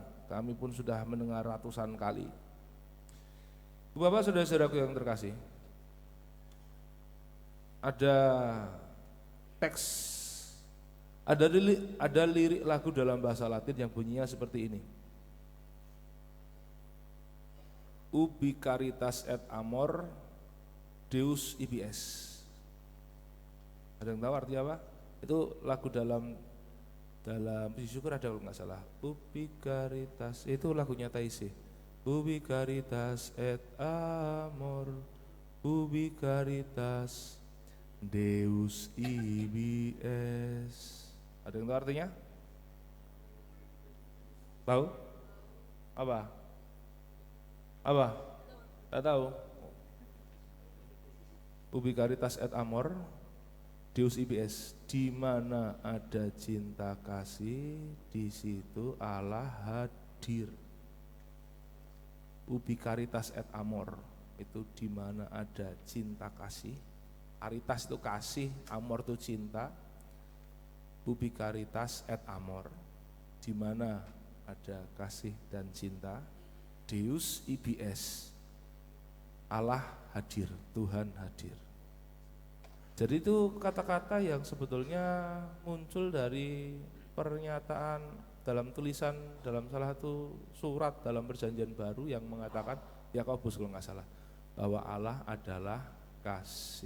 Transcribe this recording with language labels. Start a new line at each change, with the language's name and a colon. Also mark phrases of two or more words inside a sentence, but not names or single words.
Indonesian: Kami pun sudah mendengar ratusan kali. Bapak, saudara-saudaraku yang terkasih, ada teks, ada lirik lagu dalam bahasa Latin yang bunyinya seperti ini:
Latin: Ubi caritas et amor Deus ibis.
Indonesian: Ada yang tahu artinya apa? Itu lagu dalam puji syukur ada kalau nggak salah.
Latin: Ubi caritas,
Indonesian: itu lagunya Taisi.
Latin: Ubi caritas et amor, ubi caritas Deus ibis.
Indonesian: Ada yang tahu artinya? Tahu? Apa? Tidak tahu.
Latin: Ubi caritas et amor Deus ibis,
Indonesian: di mana ada cinta kasih, di situ Allah hadir.
Latin: Ubi caritas et amor,
Indonesian: itu di mana ada cinta kasih. Caritas itu kasih, amor itu cinta.
Latin: Ubi caritas et amor,
Indonesian: di mana ada kasih dan cinta.
Latin: Deus ibis,
Indonesian: Allah hadir, Tuhan hadir. Jadi itu kata-kata yang sebetulnya muncul dari pernyataan dalam tulisan dalam salah satu surat dalam perjanjian baru yang mengatakan, Yakobus kalau nggak salah, bahwa Allah adalah kasih.